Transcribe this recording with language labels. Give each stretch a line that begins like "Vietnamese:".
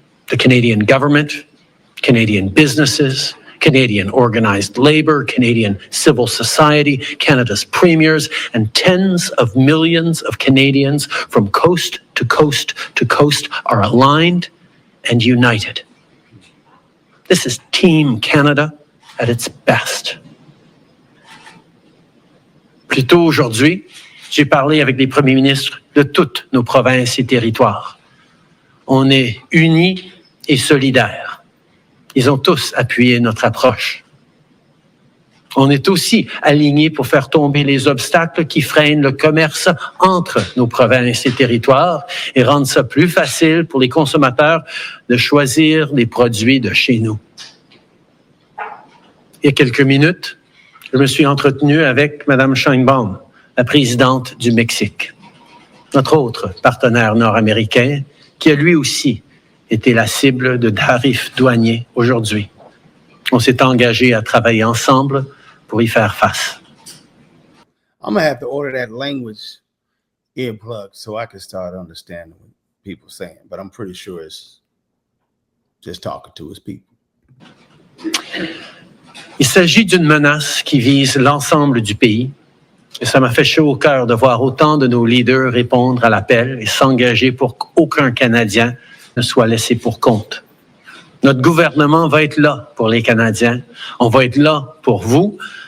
English: The Canadian government, Canadian businesses, Canadian organized labor, Canadian civil society, Canada's premiers, and tens of millions of Canadians from coast to coast to coast are aligned and united. This is Team Canada at its best.
French: Plus tôt aujourd'hui, j'ai parlé avec des premiers ministres de toutes nos provinces et territoires. On est unis et solidaires. Ils ont tous appuyé notre approche. On est aussi alignés pour faire tomber les obstacles qui freinent le commerce entre nos provinces et territoires et rendre ça plus facile pour les consommateurs de choisir des produits de chez nous. Il y a quelques minutes, je me suis entretenu avec Mme Sheinbaum, la présidente du Mexique, notre autre partenaire nord-américain, qui a lui aussi été la cible de tarifs douaniers aujourd'hui. On s'est engagé à travailler ensemble pour y faire face.
English: I'm going to have to order that language earplug so I can start understanding what people are saying. But I'm pretty sure it's just talking to his people.
French: Il s'agit d'une menace qui vise l'ensemble du pays. Et ça m'a fait chaud au cœur de voir autant de nos leaders répondre à l'appel et s'engager pour qu'aucun Canadien ne soit laissé pour compte. Notre gouvernement va être là pour les Canadiens. On va être là pour vous.